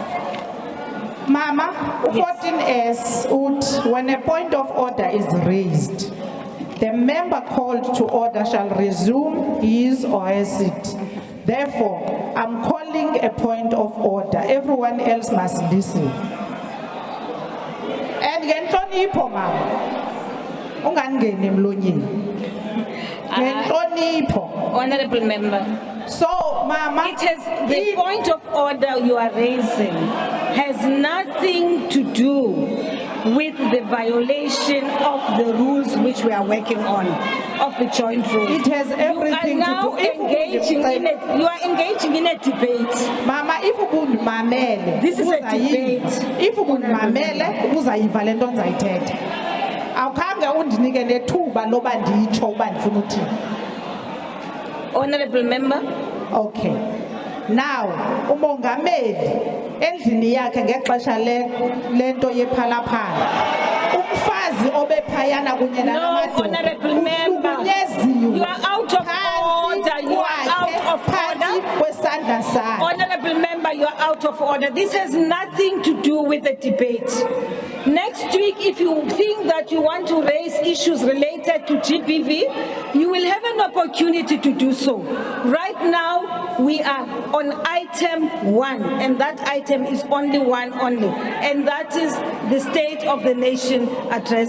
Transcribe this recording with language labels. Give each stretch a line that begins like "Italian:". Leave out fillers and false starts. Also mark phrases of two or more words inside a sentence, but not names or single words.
English: Mama, 14S, when a point of order is raised, the member called to order shall resume his or her seat. Therefore, I'm calling a point of order. Everyone else must listen.
Xhosa: And ngenhlonipho mama, ungangeni emlonyeni. Ngenhlonipho.
English: Honorable Member. So, mama, The point of order you are raising has nothing to do with the violation of the rules which we are working on, of the joint rules. It has everything you are now to do. You are engaging in a debate.
Xhosa: Mama, if ubundimamele,
English: This is a
Xhosa: uzayiva.
English: debate.
Xhosa: If ubundimamele, uzayiva le nto ndizayithetha. Awukhange undinike nethuba loba nditsho uba ndifuna uthini.
English: Honorable Member. Okay. Now,
Xhosa: umongameli endlini yakhe ngexesha lento yephalaphala. Umfazi obephayana kunye
English: No,
Xhosa: namadoda.
English: Honorable Member.
Xhosa: Uhlukunyeziwe.
English: You are out of order. You are out of
Xhosa: Phansi
English: order.
Xhosa: kwesandla sakhe.
English: Honorable Member, you are out of order. This has nothing to do with the debate. Next week, if you think that you want to raise issues related to GBV, you will have an opportunity to do so. Right now, we are on item 1, and that item is only one only, and that is the State of the Nation address.